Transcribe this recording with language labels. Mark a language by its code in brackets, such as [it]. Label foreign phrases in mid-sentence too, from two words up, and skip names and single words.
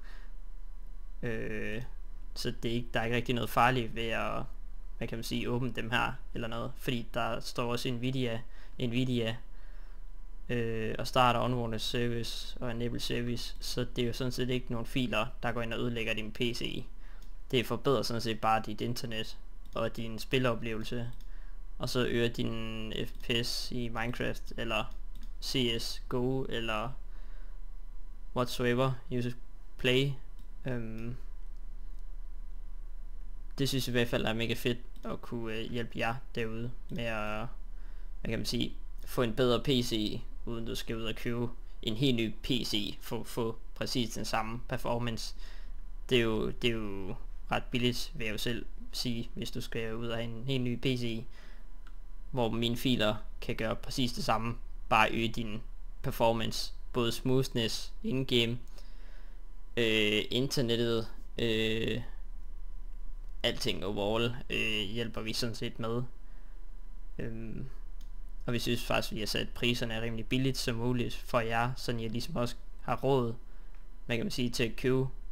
[da] Så det er ikke, der er ikke rigtig noget farligt ved at, hvad kan man sige, åbne dem her eller noget, fordi der står også Nvidia og starter [en] onboard service [da] og [en] enable service, [da] så det er jo sådan set ikke nogle filer der går ind og ødelægger din PC. Det forbedrer sådan set bare dit internet og din spiloplevelse, og så øger din FPS i Minecraft eller CSGO eller [en] whatsoever you play. [da] Det synes jeg i hvert fald er mega fedt at kunne hjælpe jer derude med at, hvad kan man sige, få en bedre PC, uden du skal ud og købe en helt ny PC for at få præcis den samme performance. Det er jo ret billigt, vil jeg jo selv sige, hvis du skal ud og have en helt ny PC, hvor mine filer kan gøre præcis det samme, bare øge din performance, både smoothness, in-game, internettet, alting overall hjælper vi sådan set med. Og vi synes faktisk, vi har sat priserne rimelig billigt som muligt for jer, så jeg ligesom også har råd, hvad kan man sige, til at købe